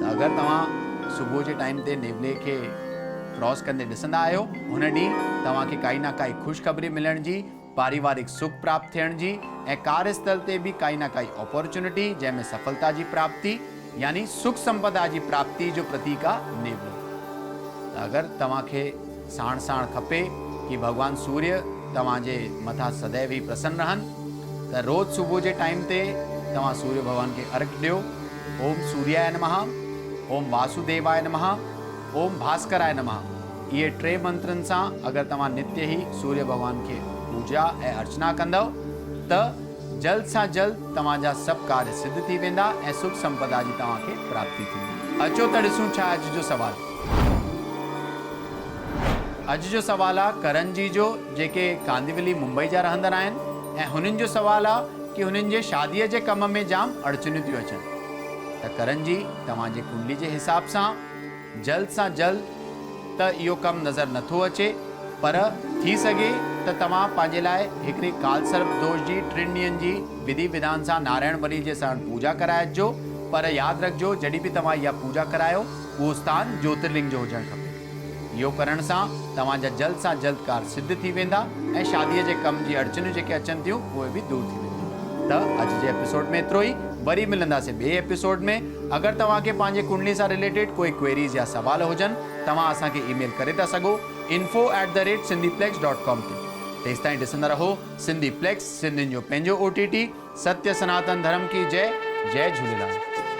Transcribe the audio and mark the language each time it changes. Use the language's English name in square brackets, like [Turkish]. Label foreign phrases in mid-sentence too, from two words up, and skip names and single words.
[Sindhi] त अगरि तव्हां सुबुह जे टाइम ते नेवले खे क्रॉस कंदे ॾिसंदा आहियो, हुन ॾींहुं तव्हांखे काई न काई ख़ुशख़बरी मिलण जी, पारिवारिक सुख प्राप्त थियण जी ऐं कार्यस्थल ते भी काई न काई अपॉर्चुनिटी जंहिंमें सफलता जी प्राप्ति यानी सुख संपदा जी प्राप्ति जो प्रतीक आहे नेवलो। त अगरि तव्हांखे साण साण खपे कि भगवान सूर्य तव्हांजे मथां सदैव ही प्रसन्न रहनि, त रोज़ सुबुह जे टाइम ते तव्हां सूर्य भगवान खे अर्घ ॾियो। [Sanskrit] ओम सूर्याय नमः, ओम वासुदेवाय नमः, ओम भास्कराय नमः। [Sindhi] ये 3 मंत्रन सां अगर तव्हां नित्य ही सूर्य भगवान के पूजा ऐं अर्चना कंदव त जल्द सां जल्द तव्हांजा सब कार्य सिद्ध थी वेंदा ऐं सुख संपदा जी तव्हांखे प्राप्ति थींदी। अचो त ॾिसूं छा अॼु जो सवाल। अॼु जो सवाल आहे करण जी जो, जेके कांदिवली मुंबई जा रहंदड़ आहिनि ऐं हुननि जो सवाल आहे कि हुननि जे शादीअ जे कम में जाम अड़चनियूं थियूं अचनि। त करण जी तव्हांजे कुंडली जे हिसाब सां जल्द सां जल्द त इहो कमु नज़र नथो अचे, पर थी सघे त तव्हां पंहिंजे लाइ हिकिड़ी काल सर्प दोष जी 3 ॾींहंनि जी विधि विधान सां नारायण बली जे साण पूजा कराए अचिजो। पर यादि रखिजो जॾहिं बि तव्हां इहा पूजा करायो उहो स्थान ज्योतिर्लिंग जो हुजणु खपे। इहो करण सां तव्हांजा जल्द सां जल्द कार्य सिद्ध थी वेंदा ऐं शादीअ जे कम जी अड़चनियूं जेके अचनि थियूं उहे बि दूर थी वेंदियूं। त अॼु जे एपिसोड में एतिरो ई। वरी मिलंदासीं ॿिए एपिसोड में। अगरि तव्हांखे पंहिंजे कुंडली सां रिलेटेड कोई क्वेरीज़ या सवाल हुजनि, तव्हां असांखे ईमेल करे था सघो info@sindhiplex.com ते। तेसि ताईं ॾिसंदा रहो सिंधी प्लेक्स, सिंधियुनि जो पंहिंजो OTT। [Hindi] सत्य सनातन धर्म की जय। जय झूलेलाल।